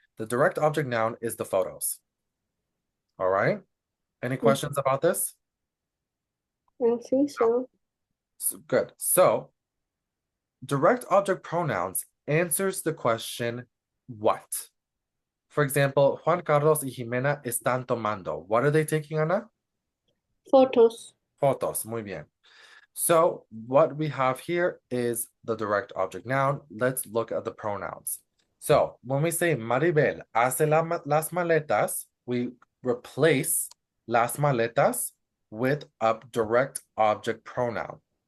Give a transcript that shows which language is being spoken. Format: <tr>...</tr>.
<en>The direct object noun is the photos. All right. Any questions about this? I don't think so. Good. So, direct object pronouns answers the question, what?</en> <es>For example, Juan Carlos y Jimena están tomando.</es> <en>What are they taking, Ana? Photos.</en> <es>Fotos. Muy bien.</es> <en>So, what we have here is the direct object noun. Let's look at the pronouns. So, when we say Maribel hace las maletas, we replace las maletas with a direct object pronoun.</en>